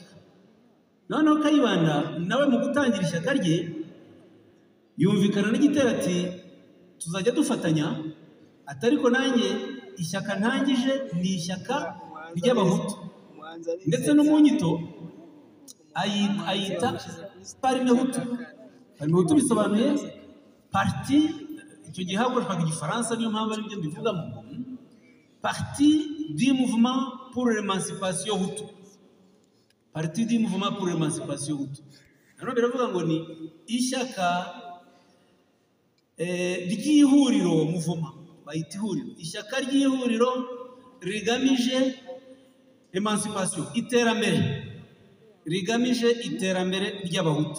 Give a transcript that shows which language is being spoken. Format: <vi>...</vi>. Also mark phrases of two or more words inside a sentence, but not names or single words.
<rw>Noneho Kayibanda nawe mu gutangira ishyaka rye yumvikana na Gitera ati tuzajya dufatanya, atariko nanjye ishyaka ntangije ni ishyaka ry'abahutu, ndetse no mu nyito ayita Parmehutu. Parmehutu bisobanuye parti, icyo gihe hakoreshwaga Igifaransa niyo mpamvu ari byo mbivugamo,</rw> <fr>Parti du mouvement pour l'émancipation Hutu, Parti du mouvement pour l'émancipation Hutu.</fr> <rw>Hano biravuga ngo ni ishyaka ry'ihuriro, muvuma bayita ihuriro, ishyaka ry'ihuriro rigamije emancipation, iterambere, rigamije iterambere ry'abahutu.</rw>